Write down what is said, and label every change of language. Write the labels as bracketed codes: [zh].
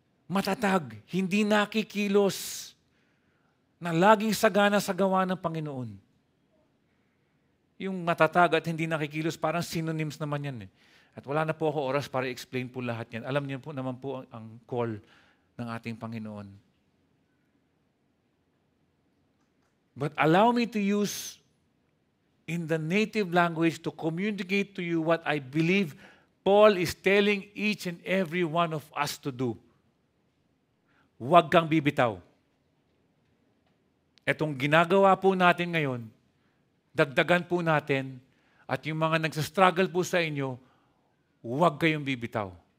[tl] Matatag, hindi nakikilos, na laging sagana sa gawa ng Panginoon. Yung matatag at hindi nakikilos, parang synonyms naman yan eh. At wala na po ako oras para i-explain po lahat yan. Alam niyo po naman po ang call ng ating Panginoon. [en] But allow me to use in the native language to communicate to you what I believe Paul is telling each and every one of us to do. [tl] huwag kang bibitaw. Etong ginagawa po natin ngayon, dagdagan po natin, at yung mga nagsastruggle po sa inyo, huwag kayong bibitaw.